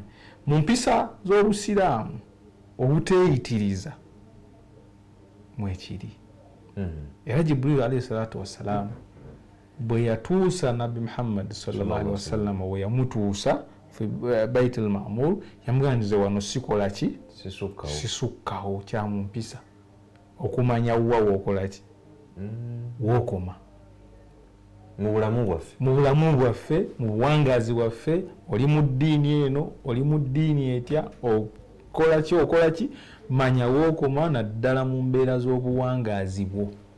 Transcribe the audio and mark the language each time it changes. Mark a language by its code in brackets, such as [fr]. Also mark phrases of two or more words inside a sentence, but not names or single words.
[lg] Mu mpisa z'Obusiraamu obuteeyitiriza mwekiri era Jibril [ar] عليه الصلاة والسلام [lg] bwe yatuusa Nabbi Muhammad [ar] صلى الله عليه وسلم [lg] we yamutuusa Baitul Ma'mur yamuganiriza wano sikola ki sisukkawo kya mu mpisa okumanya wa wokola ki wokoma mu bulamu bwaffe mu buwangazi bwaffe oli mu ddiini eno oli mu ddiini etya okola ki manya wokoma naddala mu mbeera z'obuwangazi bwo.